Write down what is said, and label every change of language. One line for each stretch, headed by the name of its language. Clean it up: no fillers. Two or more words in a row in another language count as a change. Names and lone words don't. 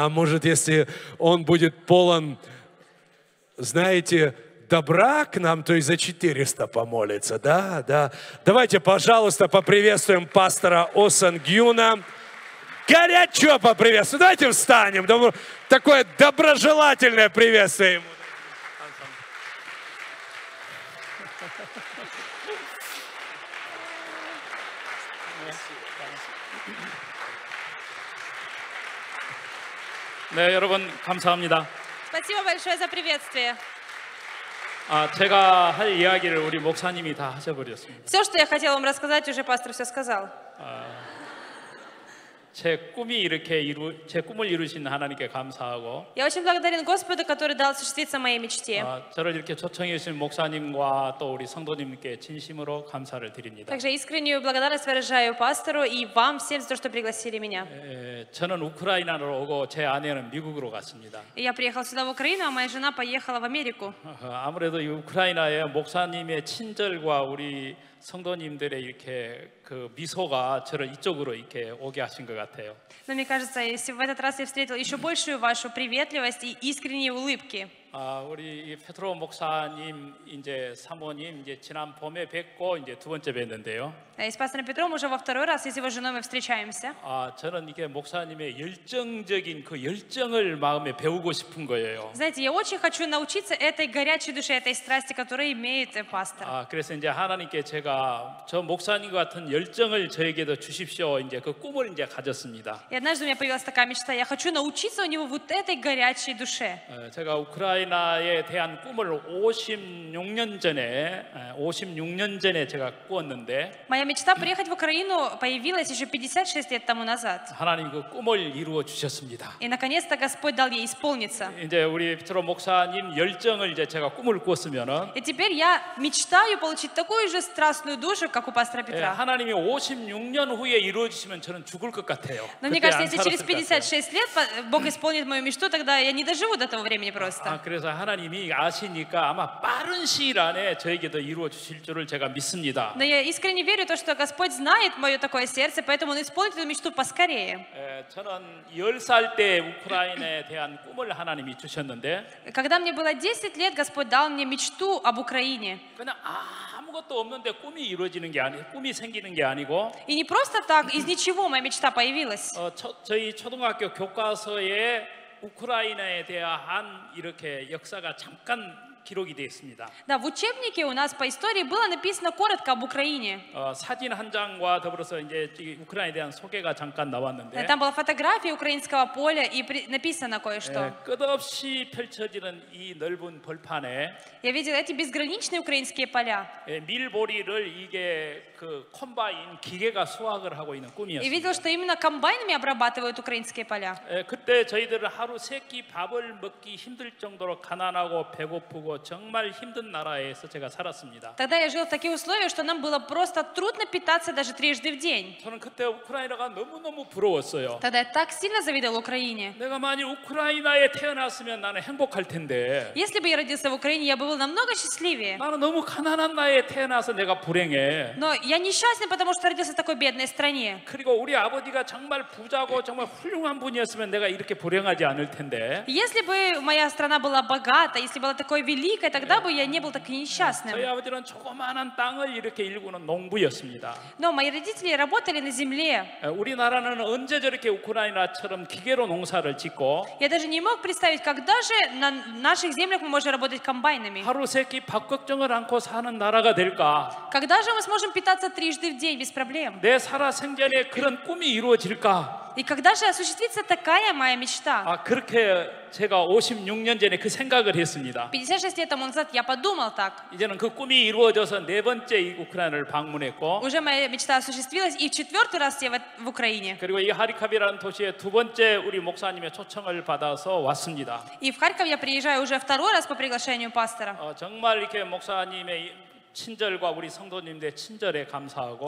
Russian: А может, если он будет полон, знаете, добра к нам, то и за 400 помолится, да? Да. Давайте, пожалуйста, поприветствуем пастора О Сон Гюна. Горячо поприветствуем. Давайте встанем. Такое доброжелательное приветствие ему.
Korean: 네, 여러분 감사합니다.
Russian: Спасибо большое за приветствие.
Korean: 제가 할 이야기를 우리 목사님이 다 하셔버렸습니다.
Russian: Все, что я хотела вам рассказать, уже пастор все сказал.
Korean: 제 꿈을 이루신 하나님께 감사하고,
Russian: Я очень благодарен Господу, который дал осуществиться моей мечте.
Korean: 저를 이렇게 초청해 주신 목사님과 또 우리 성도님께 진심으로 감사를 드립니다.
Russian: Также искреннюю благодарность выражаю пастору и вам всем за то, что пригласили меня.
Korean: 저는 우크라이나로 오고 제 아내는 미국으로 갔습니다.
Russian: И я приехал сюда в Украину, а моя жена поехала в Америку.
Korean: 아무래도 이 우크라이나의 목사님의 친절과 우리 성도님들의 이렇게 그 미소가 저를 이쪽으로 이렇게 오게 하신 것 같아요.
Russian: Но мне кажется, если в этот раз я встретил еще большую вашу приветливость и искренние улыбки.
Korean: 우리 페트로 목사님 이제 사모님 이제 지난 봄에 뵙고 이제 두 번째 뵀는데요.
Russian: И с пастором Петром уже во второй раз, и с его женой мы встречаемся.
Korean: 저는 이게 목사님의 열정적인 그 열정을 마음에 배우고 싶은 거예요.
Russian: Знаете, я очень хочу научиться этой горячей душе, этой страсти, которую имеет пастор.
Korean: 그래서 이제 하나님께 제가 저 목사님 같은 열정을 저에게도 주십시오. 이제 그 꿈을 이제 가졌습니다.
Russian: И однажды у меня появилась такая мечта. Я хочу научиться у него вот этой горячей душе.
Korean: 제가 우크라이나에 대한 꿈을 56년 전에 제가 꾸었는데
Russian: Моя мечта приехать в Украину появилась еще 56 лет тому назад.
Korean: 하나님 그 꿈을 이루어 주셨습니다.
Russian: И наконец-то Господь дал ей исполниться.
Korean: 이제 우리 페트로 목사님 열정을 이제 제가 꿈을 꾸었으면은
Russian: И теперь я мечтаю получить такую же страстную душу, как у пастора Петра.
Korean: 하나님이 56년 후에 이루어 주시면 저는 죽을 것 같아요.
Russian: Но мне кажется, если через 56 лет Бог исполнит мою мечту, тогда я не доживу до того времени просто.
Korean: 그래서 하나님이 아시니까 아마 빠른 시일 안에 저에게도 이루어 주실 줄을 제가 믿습니다.
Russian: Но я искренне верю в то, что Господь знает мое такое сердце, поэтому Он исполнит эту мечту поскорее.
Korean: 저는 10살 때 우크라이나에 대한 꿈을 하나님이 주셨는데
Russian: Когда мне было 10 лет, Господь дал мне мечту об Украине.
Korean: 그냥 아무것도 없는데 꿈이 생기는 게 아니고
Russian: И не просто так, из ничего моя мечта появилась.
Korean: 저희 초등학교 교과서에 우크라이나에 대한 이렇게 역사가 잠깐 기록이 되어 있습니다.
Russian: Да, в учебнике у нас по истории было написано коротко об Украине.
Korean: 사진 한 장과 더불어서 이제 우크라이나에 대한 소개가 잠깐 나왔는데
Russian: Там была фотография украинского поля и написано кое-что.
Korean: 끝없이 펼쳐지는 이 넓은 벌판에
Russian: Я видела эти безграничные украинские поля.
Korean: 밀보리를 이게 그 콤바인 기계가 수확을 하고 있는
Russian: И видела,
Korean: 꿈이었습니다.
Russian: что именно комбайнами обрабатывают украинские поля.
Korean: 그때 저희들은 하루 세 끼 밥을 먹기 힘들 정도로 가난하고 배고프고 정도로 정말 힘든 나라에서 제가 살았습니다.
Russian: Тогда я жил в таких условиях, что нам было просто трудно питаться даже трижды в день.
Korean: 저는 그때 우크라이나가 너무너무 부러웠어요.
Russian: Тогда я так сильно завидовал Украине.
Korean: 내가 만일 우크라이나에 태어났으면 나는 행복할 텐데
Russian: Если бы я родился в Украине, я бы был намного счастливее.
Korean: 나는 너무 가난한 나라에 태어나서 내가 불행해.
Russian: Но я несчастный, потому что родился в такой бедной стране.
Korean: 그리고 우리 아버지가 정말 부자고 정말 훌륭한 분이었으면 내가 이렇게 불행하지 않을 텐데
Russian: Если бы моя страна была богата, если была такой великой, тогда бы я не был таким
Korean: 저희
Russian: несчастным.
Korean: 아버지는 조그마한 땅을 이렇게 일구는 농부였습니다.
Russian: Но мои родители работали на земле.
Korean: 우리나라는 언제 저렇게 우크라이나처럼 기계로 농사를 짓고
Russian: Я даже не мог представить, когда же на наших землях мы можем работать комбайнами.
Korean: 하루 세끼 밥 걱정을 않고 사는 나라가 될까?
Russian: Когда же мы сможем питаться трижды в день без проблем?
Korean: 내 살아 생전에 그런 꿈이 이루어질까?
Russian: И когда же осуществится такая моя мечта?
Korean: 그렇게 제가 56년 전에 그 생각을 했습니다.
Russian: 56 лет тому назад я подумал так.
Korean: 이제는 그 꿈이 이루어져서 네 번째 이 우크라이나를 방문했고
Russian: Уже моя мечта осуществилась, и в четвертый раз я в Украине.
Korean: 그리고 이 하리캅이라는 도시에 두 번째 우리 목사님의 초청을 받아서 왔습니다.
Russian: И в Харьков я приезжаю уже второй раз по приглашению пастора.
Korean: 정말 이렇게 목사님의 친절과 우리 성도님들의 친절에 감사하고